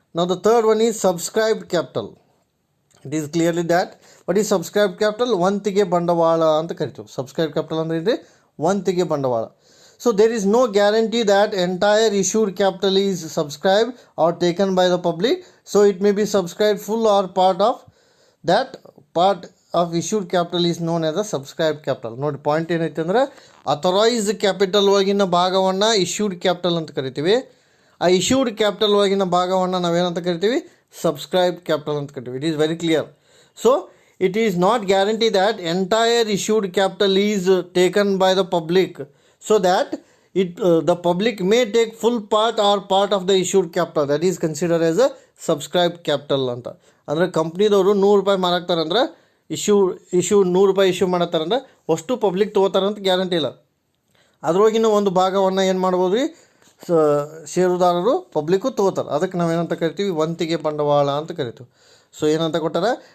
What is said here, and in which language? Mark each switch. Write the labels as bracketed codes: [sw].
[en] ನಾವು the third one is subscribed capital. It is clearly that what is subscribed capital? [kn] ವಂತಿಗೆ ಬಂಡವಾಳ ಅಂತ ಕರಿತೀವಿ. Subscribe capital ಅಂದರೆ ಇದೆ ವಂತಿಗೆ ಬಂಡವಾಳ. [en] So there is no guarantee that entire issued capital is subscribed or taken by the public. So it may be subscribed full or part of that part of issued capital is known as a subscribed capital. [kn] ನೋಡಿ point ಏನೈತೆ ಅಂದರೆ, authorised capital ಒಳಗಿನ ಭಾಗವನ್ನು issued capital ಅಂತ ಕರಿತೀವಿ. ಆ issued capital ಒಳಗಿನ ಭಾಗವನ್ನು ನಾವೇನಂತ ಕರಿತೀವಿ? ಸಬ್ಸ್ಕ್ರೈಬ್ಡ್ ಕ್ಯಾಪಿಟಲ್ ಅಂತ ಕರಿತೀವಿ. [en] It is very clear. So it is not guarantee that entire issued capital is taken by the public, so that the public may take full part or part of the issued capital. That is considered as a subscribed capital ಅಂತ. [kn] ಅಂದರೆ ಕಂಪ್ನಿದವರು ₹100 ಮಾರಾಕ್ತಾರೆ ಅಂದರೆ issue ₹100 issue ಮಾಡತ್ತಾರೆ ಅಂದರೆ ಅಷ್ಟು public ತೊಗೋತಾರೆ ಅಂತ guarantee ಇಲ್ಲ. ಅದರೊಳಗಿನ ಒಂದು ಭಾಗವನ್ನು ಏನು ಮಾಡ್ಬೋದು ರೀ? ಷೇರುದಾರರು ಪಬ್ಲಿಕ್ಕು ತೊಗೋತಾರೆ. ಅದಕ್ಕೆ ನಾವೇನಂತ ಕರಿತೀವಿ? ವಂತಿಗೆ ಬಂಡವಾಳ ಅಂತ ಕರಿತೀವಿ. ಸೊ ಏನಂತ ಕೊಟ್ಟಾರೆ?